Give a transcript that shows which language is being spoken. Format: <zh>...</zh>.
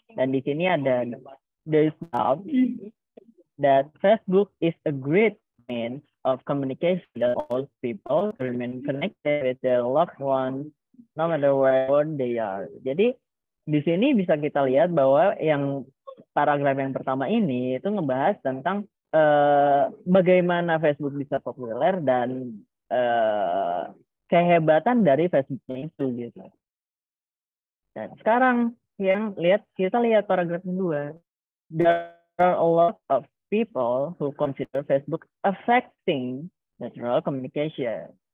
<id>Dan di sini ada</id> <en>there is doubt that Facebook is a great means of communication that allows people to remain connected with their loved ones no matter where they are.</en> <id>Jadi di sini bisa kita lihat bahwa yang paragraf yang pertama ini itu ngebahas tentang bagaimana Facebook bisa populer dan kehebatan dari Facebooknya itu gitu. Dan sekarang kita lihat paragraf kedua.</id> <en>There are a lot of people who consider Facebook affecting natural communication.</en>